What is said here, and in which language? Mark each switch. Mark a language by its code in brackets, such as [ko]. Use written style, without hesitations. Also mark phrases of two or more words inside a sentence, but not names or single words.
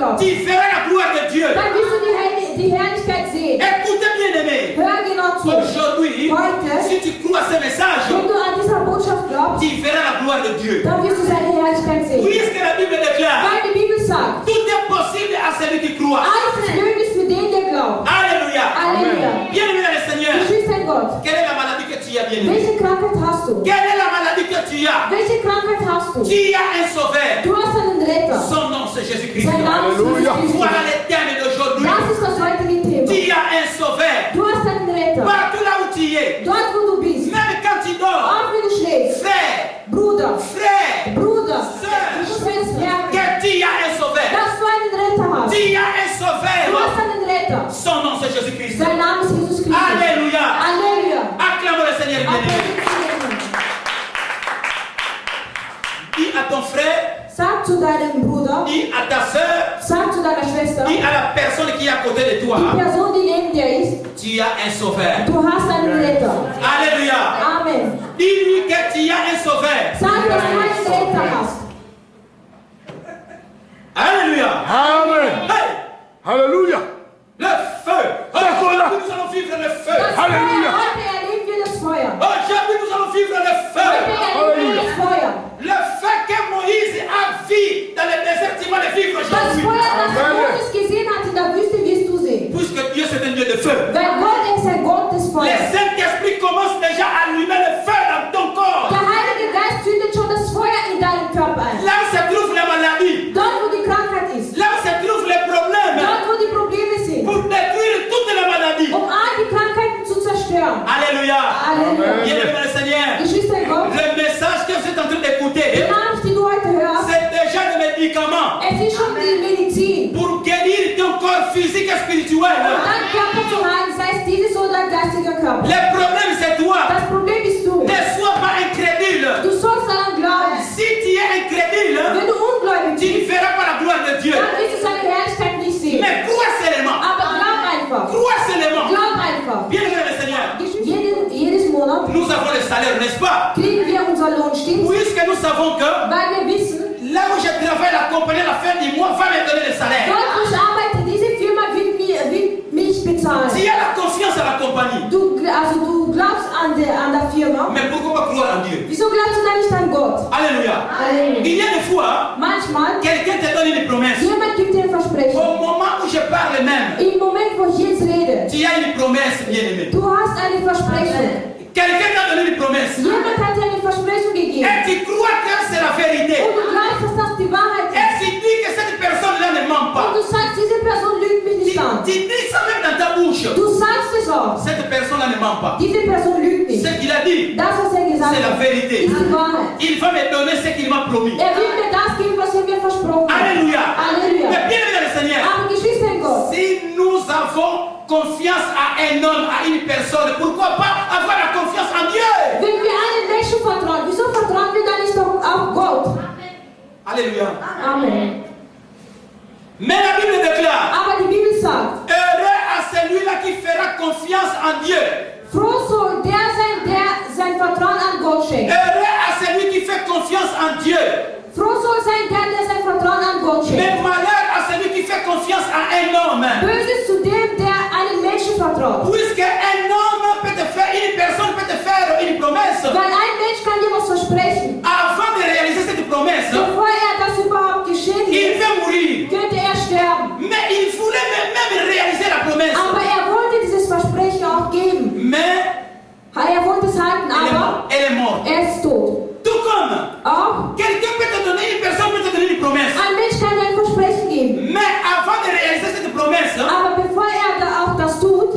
[fr] tu verras la gloire de Dieu. [de] dann wirst du die Herrlichkeit sehen. [fr] Écoutez bien aimé. [de] Hör genau zu. [fr] Aujourd'hui, [de] Heute, [fr] si tu crois ce message, [de] wenn du an dieser Botschaft glaubst, [fr] tu verras la gloire de Dieu. [de] dann wirst du seine Herrlichkeit sehen. [fr] Puisque la Bible déclare, [de] Weil die Bibel sagt, [fr] tout est possible à celui qui croit. [de] alles ist möglich für den, der glaubt. [fr] Alléluia. [de] Halleluja. [fr] Bien aimé dans le Seigneur, [de] Geschwister in Gott, [fr] quelle est la maladie que tu as, bien aimé? [de] welche Krankheit hast du? [fr] Quelle est la maladie que tu as? [de] Welche Krankheit hast du? [fr] Tu as un sauveur. [de] Du hast einen Retter. [fr] Son nom c'est Jésus-Christ. [de] Sein Name ist Jesus Christus. [fr] Voilà le thème d'aujourd'hui. [de] Das ist das heutige Thema. [fr] Tu as un sauveur. [de] Du hast einen Retter. [fr] Partout là où tu es. [de] Dort, wo du bist. [fr] Même quand tu dors. [de] Auch wenn du schläfst. [fr] Frère. [de] Bruder. [fr] Frère. [de] Bruder. [fr] Sœur. [de] Schwester. [fr] Que tu as un sauveur. [de] Dass du einen Retter hast. [fr] Tu as un [de] Du [fr] sauveur. [de] hast einen Retter. [fr] Son nom c'est Jésus-Christ. [de] Sein Name ist Jesus Christus. [fr] Alléluia. [de] Halleluja. [fr] Acclamons le Seigneur bien-aimé. Dis à ton frère. [de] Sag zu deinem Bruder. [fr] Dis à ta sœur. [de] Sag zu deiner Schwester. [fr] Dis à la personne qui est à côté de toi. [de] Die Person, die neben dir ist. [fr] Tu as un sauveur. [de] Du hast einen Retter. [fr] Alléluia. Amen. Dis-lui que tu as un sauveur. [de] Sag, dass du einen Retter hast. [fr] Alléluia. Amen. Hey. Alléluia. Le feu. D'accord. Aujourd'hui, nous allons vivre le feu. [de] Das Halleluja. Feuer, heute erleben wir das Feuer. [fr] Aujourd'hui, nous allons vivre le [de] Heute [fr] feu. [de] erleben wir das Feuer. [fr] Le feu que Moïse a vu dans le désert, tu vas le vivre [de] Das [fr] aujourd'hui. [de] Feuer, das Amen. Moses gesehen hat in der Wüste, wirst du sehen. [fr] Puisque Dieu c'est un Dieu de feu. [de] Weil Gott ist ein Gott des [fr] Le [de] Feuers. [fr] Saint-Esprit commence déjà à allumer le feu dans ton corps. [de] Der Heilige Geist zündet schon das Feuer in deinen Körper ein. [fr] Là où se trouve la maladie, [de] Dort, wo die Krankheit ist. [fr] là où se trouvent les problèmes, [de] Dort, wo die Probleme sind. [fr] pour détruire toute la maladie. [de] All die Krankheiten zu zerstören. [fr] Alléluia. [de] Halleluja. [fr] Bien aimé le Seigneur, [de] Geschwister in Gott, [fr] le message que vous êtes en train [de] die [fr] d'écouter, [de] Nachricht, die du heute hörst, [fr] c'est déjà le médicament [de] es ist schon die Medizin. [fr] pour guérir ton corps physique et [de] Um [fr] spirituel. [de] deinen Körper zu heilen, sei es dieses oder geistiger Körper. [fr] Le problème c'est toi. [de] Das Problem bist du. [fr] Ne sois pas incrédule. [de] Du sollst daran glauben. [fr] Si tu es incrédule, [de] Wenn du ungläubig [fr] tu [de] bist, [fr] ne verras pas la gloire de Dieu. [de] dann wirst du seine Herrlichkeit nicht sehen. [fr] Mais crois seulement. [de] Aber glaub einfach. [fr] Crois seulement. [de] Glaub einfach. [fr] Bien aimé le Seigneur, [de] Jedes Monat [fr] nous avons le salaire, n'est-ce pas? [de] kriegen wir unser Lohn, stimmt's? [fr] Puisque nous savons que [de] Weil wir wissen, [fr] là où je travaille, la compagnie à la fin du mois va me donner le salaire. [de] dort wo ich arbeite, diese Firma wird mich bezahlen. [fr] Tu as la confiance à la compagnie. [de] Du glaubst an der Firma. [fr] Mais pourquoi pas croire en Dieu? [de] Wieso glaubst du dann nicht an Gott? [fr] Alléluia. [de] Halleluja. [fr] Il y a des fois, [de] Manchmal, [fr] quelqu'un te donne une promesse. [de] jemand gibt dir ein Versprechen. [fr] Au moment où je parle même, [de] Im Moment, wo ich jetzt rede, [fr] tu as une promesse, bien aimé. [de] du hast eine Versprechen. [fr] Quelqu'un t'a donné une promesse. [de] Jemand hat dir eine Versprechung gegeben. [fr] Et tu crois que c'est la vérité. [de] Und du glaubst, dass das die Wahrheit [fr] Et [de] ist. [fr] tu dis que cette personne-là ne ment [de] Und [fr] pas. [de] du sagst, diese Person lügt mich nicht an. [fr] Tu dis ça même dans ta bouche. [de] Du sagst es auch. [fr] Cette personne-là ne ment pas. [de] Diese Person lügt nicht. [fr] Ce qu'il a dit, [de] Das, was er gesagt [fr] c'est la [de] hat, [fr] vérité. [de] ist die Wahrheit. [fr] Il va me donner ce qu'il m'a promis. [de] Er wird mir das geben, was er mir versprochen hat. [fr] Alléluia. [de] Halleluja. [fr] Mais bien aimé le Seigneur, [de] Aber Geschwister in Gott, [fr] si nous avons confiance à un homme, à une personne, pourquoi pas avoir la confiance en Dieu? [de] wenn wir einem Menschen vertrauen, wieso vertrauen wir dann nicht auf Gott? [fr] Alléluia. Amen. Mais la Bible déclare, [de] Aber die Bibel sagt, [fr] heureux à celui-là qui fera confiance en Dieu. [de] froh soll der sein, der sein Vertrauen an Gott schenkt. [fr] Heureux à celui qui fait confiance en Dieu. [de] Froh soll sein der sein Vertrauen an Gott [fr] Mais [de] schenkt. [fr] malheur à celui qui fait confiance à un homme. [de] Böses zu dem, der einem Menschen vertraut. [fr] Puisque un homme peut te faire, une personne peut te faire une promesse. [de] Weil ein Mensch kann dir was versprechen. [fr] Avant de réaliser cette promesse, [de] Bevor das überhaupt geschehen [fr] il [de] ist, [fr] veut mourir. [de] könnte er sterben. [fr] Mais il voulait même réaliser la promesse. [de] Aber er wollte dieses Versprechen auch geben. [fr] Mais [de] Er wollte es halten, aber [fr] elle est morte. [de] er ist tot. [fr] Tout comme [de] Auch [fr] quelqu'un peut te donner, une personne peut te donner une promesse. [de] ein Mensch kann dir ein Versprechen geben. [fr] Mais avant de réaliser cette promesse, [de] Aber bevor er da auch das tut,